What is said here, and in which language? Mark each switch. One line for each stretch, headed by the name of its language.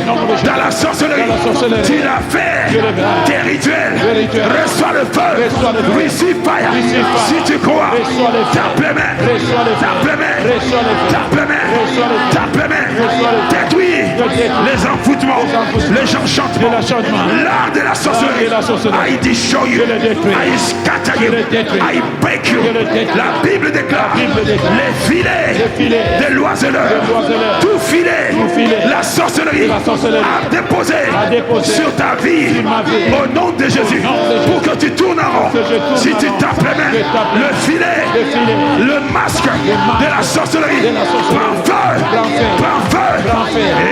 French: Dans la sorcellerie, tu l'as fait, tes rituels, reçois le feu,
English: receive fire.
French: Si tu crois, tape les mains, tape les mains, tape les mains, tape les mains, détruis les enfoutements, les enchantements, l'art de la sorcellerie.
English: I destroy you, I scatter you, I break you.
French: La Bible déclare les filets de l'oiseleur, tout filet, la sorcellerie a déposé sur ta vie au nom de Jésus pour que tu tournes en rond. Si tu tapes les mains, le filet, le masque de la sorcellerie prend feu, prend feu.